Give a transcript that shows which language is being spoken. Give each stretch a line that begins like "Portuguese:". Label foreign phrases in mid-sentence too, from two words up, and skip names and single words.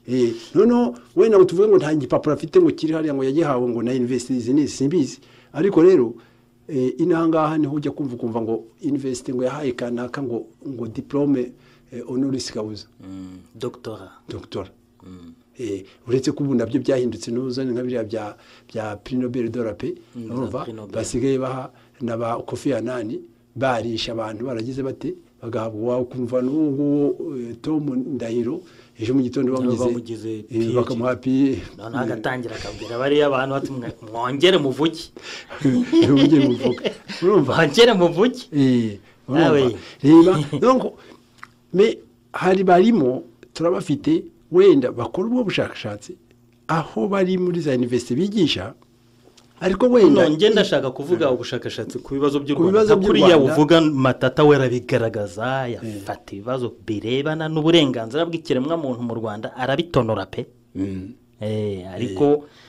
Kinyarwanda: noneho wenda tuvuge ngo nta gipapuro afite ngo kiri hariya ngo yagihawe ngo na university ni simbizi ariko rero inangaha niho ujya kumva ngo university ngo yahaye kanaka ngo diplome
Latin: honoris causa
Kinyarwanda: doctora uretse ko ubu nabyo byahindutse n'uzane nka biriya bya prix Nobel de la paix urumva basigaye baha n'aba Kofi Annan barisha abantu baragize bate bagahabwa wawe kumva n'uwo Tom Ndahiro ejo mu gitondo bamugize bakamuha pi none agatangira akabwira bari abantu bati mwongere muvuge urumva mwongere muvuge
French: donc mais
Kinyarwanda: hari barimo turabafite wenda bakora ubwo bushakashatsi aho bari muri za university bigisha ariko wenda none ndashaka kuvuga ubushakashatsi ku bibazo by'u Rwanda kuriya uvuga Matata we arabigaragaza yafata ibibazo birebana n'uburenganzira bw'ikiremwa muntu mu Rwanda arabitonora pe ariko